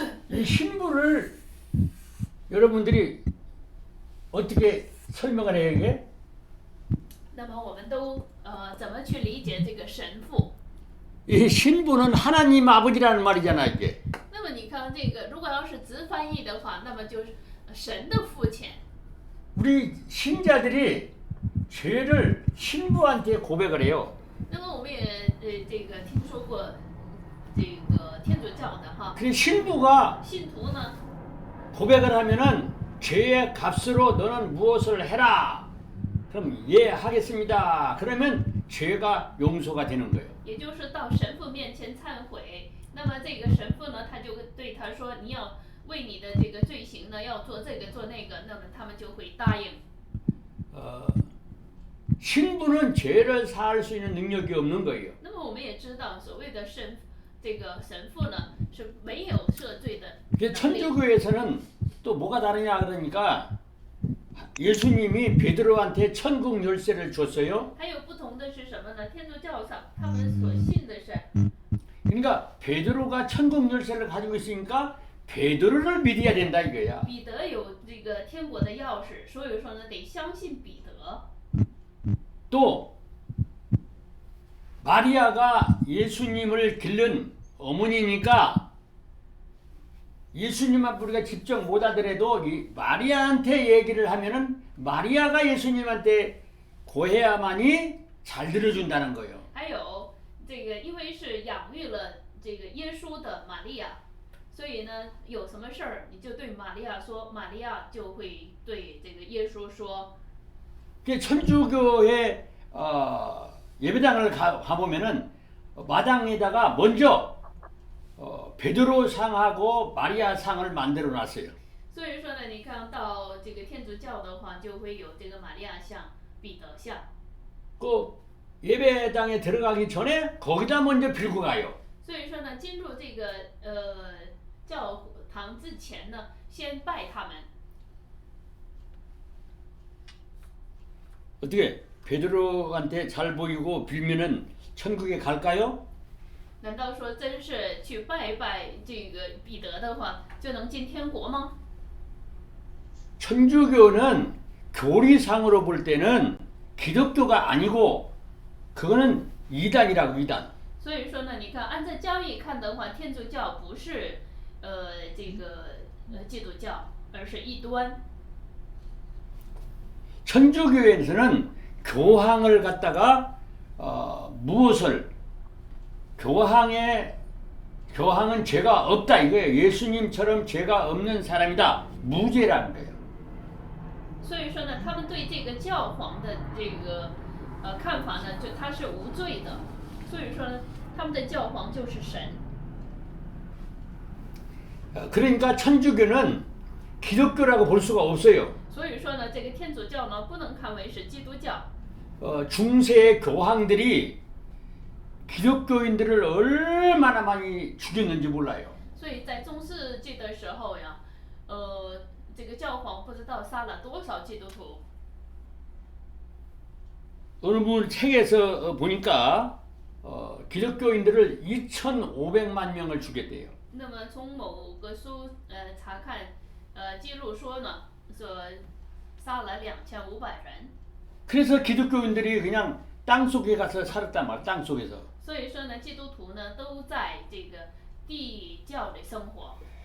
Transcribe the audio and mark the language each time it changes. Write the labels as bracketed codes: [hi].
[ko] 이 신부를 여러분들이 어떻게 설명을 해요 이게? [zh] 那么我们都怎么去理解这个神父？ [ko] 이 신부는 하나님 아버지라는 말이잖아 이게. [zh] 那么你看这个，如果要是直翻译的话，那么就是神的父亲。 [ko] 우리 신자들이 죄를 신부한테 고백을 해요. [zh] 那么我们也这个听说过这个天主教的哈， [ko] 그 신부가 [zh] 信徒呢， [ko] 고백을 하면은 죄의 값으로 너는 무엇을 해라. 그럼 예 하겠습니다. 그러면 죄가 용서가 되는 거예요. [zh] 也就是到神父面前忏悔。那么这个神父呢，他就对他说：“你要为你的这个罪行呢，要做这个做那个。” 那么他们就会答应。 [ko] 신부는 죄를 사할 수 있는 능력이 없는 거예요. [zh] 那么我们也知道，所谓的这个神父呢，是没有赦罪的 그 能力。 [ko] 천주교에서는 또 뭐가 다르냐 그러니까 예수님이 베드로한테 천국 열쇠를 줬어요. [zh] 还有不同的是什么呢？天主教上他们所信的是， [ko] 그러니까 베드로가 천국 열쇠를 가지고 있으니까 베드로를 믿어야 된다 이거야. [zh] 彼得有这个天国的钥匙，所以说呢，得相信彼得。 [ko] 또 마리아가 예수님을 기른 어머니니까 예수님 앞 우리가 직접 못 하더라도 이 마리아한테 얘기를 하면은 마리아가 예수님한테 고해야만이 잘 들어준다는 거예요. [zh] 还有这个，因为是养育了这个耶稣的玛利亚，所以呢，有什么事儿你就对玛利亚说，玛利亚就会对这个耶稣说。 [ko] 그 천주교의 예배당을 가보면은 마당에다가 먼저 베드로 상하고 마리아 상을 만들어 놨어요. [zh] 所以说呢，你看到这个天主教的话，就会有这个玛利亚像、彼得像。 [ko] 그 예배당에 들어가기 전에 거기다 먼저 빌고 가요. [zh] 所以说呢，进入这个教堂之前呢，先拜他们。 [ko] 어떻게 베드로한테 잘 보이고 빌면은 천국에 갈까요? [zh] 难道说真是去拜一拜这个彼得的话，就能进天国吗？ [ko] 천주교는 교리상으로 볼 때는 기독교가 아니고 그거는 이단이라고 이단. [zh] 所以说呢，你看按照教义看的话，天主教不是这个基督教，而是异端。 [ko] 천주교에서는 교황을 갖다가 무엇을 교황은 죄가 없다 이거예요. 예수님처럼 죄가 없는 사람이다. 무죄라는 거예요. [zh] 所以说呢，他们对这个教皇的这个看法呢，就他是无罪的。所以说呢，他们的教皇就是神。 [ko] 그러니까 천주교는 기독교라고 볼 수가 없어요. [zh] 所以说呢，这个天主教呢，不能看为是基督教。 [ko] 중세 교황들이 기독교인들을 얼마나 많이 죽였는지 몰라요. [zh] 所以在中世纪的时候呀，这个教皇不知道杀了多少基督徒。 [ko] 어느 분 책에서 보니까 기독교인들을 2,500만 명을 죽였대요. [zh] 那么从某个书查看，记录说呢，说杀了2500人。 [ko] 그래서 기독교인들이 그냥 땅 속에 가서 살았단 말이야. 땅 속에서. [zh] 所以说呢，基督徒呢都在这个地教里生活。